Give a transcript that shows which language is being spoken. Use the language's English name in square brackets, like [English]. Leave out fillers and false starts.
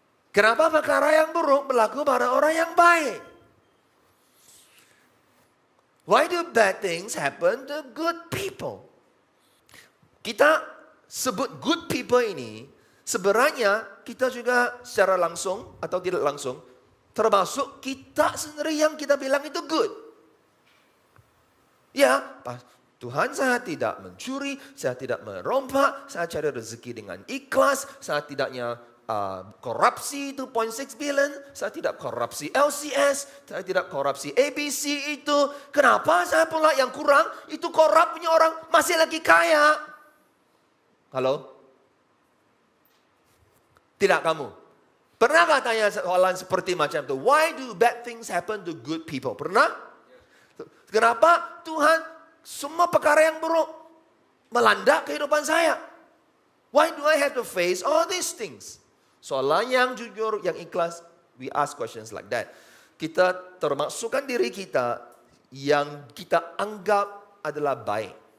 [Malay] Kenapa perkara yang buruk berlaku pada orang yang baik? [English] Why do bad things happen to good people? [Malay] Kita sebut [English] good people [Malay] ini, sebenarnya kita juga secara langsung atau tidak langsung, termasuk kita sendiri yang kita bilang itu good. Ya, Tuhan, saya tidak mencuri, saya tidak merompak, saya cari rezeki dengan ikhlas, saya tidaknya korupsi 2.6 billion, saya tidak korupsi LCS, saya tidak korupsi ABC itu. Kenapa saya pula yang kurang? Itu korup punya orang masih lagi kaya. Halo? Tidak kamu? Pernahkah tanya soalan seperti macam itu? [English] Why do bad things happen to good people? [Malay] Pernah? Kenapa Tuhan semua perkara yang buruk melanda kehidupan saya? [English] Why do I have to face all these things? [Malay] Soalan yang jujur, yang ikhlas, [English] we ask questions like that. [Malay] Kita termasukkan diri kita yang kita anggap adalah baik.